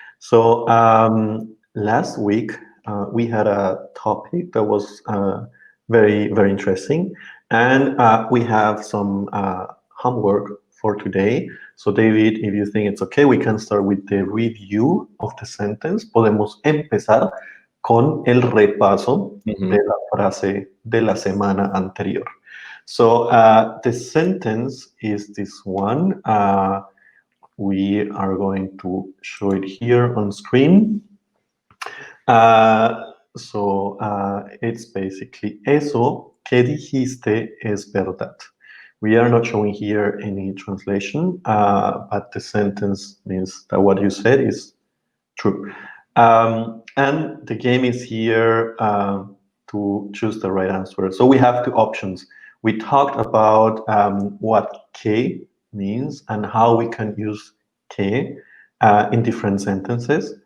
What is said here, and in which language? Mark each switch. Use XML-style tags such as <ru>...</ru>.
<en>So last week we had a topic that was very, very interesting. And we have some homework for today. So David, if you think it's okay, we can start with the review of the sentence.</en> <es>Podemos empezar con el repaso de la frase de la semana anterior.</es> <en>So the sentence is this one. We are going to show it here on screen. So it's basically</en> <es>eso que dijiste es verdad.</es> <en>We are not showing here any translation, but the sentence means that what you said is true. And the game is here to choose the right answer. So we have 2 options. We talked about what que means and how we can use que in different sentences.</en>